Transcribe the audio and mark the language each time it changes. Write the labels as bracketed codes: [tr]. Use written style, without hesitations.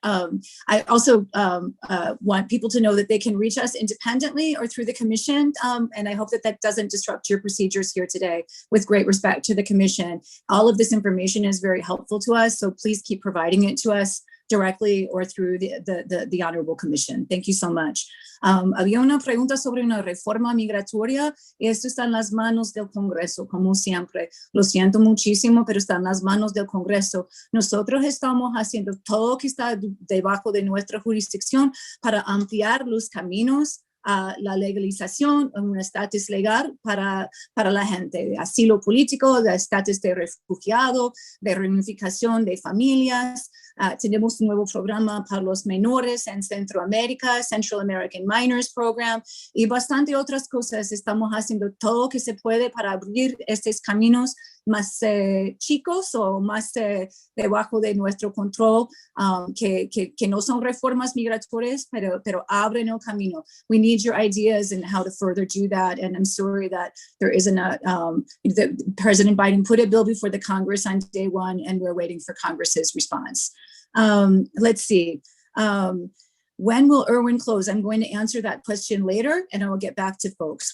[en] I also want people to know that they can reach us independently or through the commission. And I hope that that doesn't disrupt your procedures here today. With great respect to the commission, all of this information is very helpful to us. So please keep providing it to us directly or through the Honorable Commission. Thank you so much. [es] Había una pregunta sobre una reforma migratoria y esto está en las manos del Congreso, como siempre. Lo siento muchísimo, pero está en las manos del Congreso. Nosotros estamos haciendo todo lo que está debajo de nuestra jurisdicción para ampliar los caminos a la legalización, un estatus legal para la gente, de asilo político, de estatus de refugiado, de reunificación de familias. Tenemos un nuevo programa para los menores en Centroamérica, Central American Minors Program, y bastante otras cosas. Estamos haciendo todo lo que se puede para abrir estos caminos más chicos o más debajo de nuestro control, que no son reformas migratorias, pero abren el camino. [en] We need your ideas and how to further do that. And I'm sorry that there isn't President Biden put a bill before the Congress on day one, and we're waiting for Congress's response. Let's see. When will Irwin close? I'm going to answer that question later, and I will get back to folks.